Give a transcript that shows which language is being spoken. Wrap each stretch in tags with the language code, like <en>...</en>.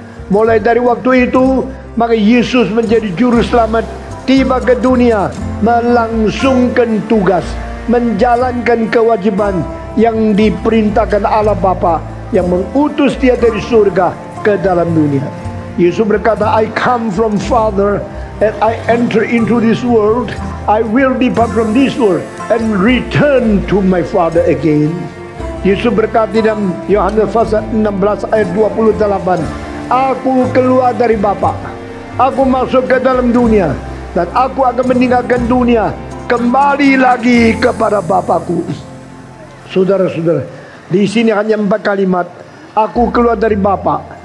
<id>Mulai dari waktu itu, maka Yesus menjadi juru selamat, tiba ke dunia, melangsungkan tugas, menjalankan kewajiban yang diperintahkan Allah Bapa yang mengutus dia dari surga ke dalam dunia. Yesus berkata,</id> <en>I come from Father and I enter into this world. I will depart from this world and return to my Father again.</en> <id>Yesus berkata dalam Yohanes pasal 16 ayat 28, Aku keluar dari Bapa, aku masuk ke dalam dunia, dan aku akan meninggalkan dunia, kembali lagi kepada Bapakku. Saudara-saudara, di sini hanya 4 kalimat. Aku keluar dari Bapa,</id>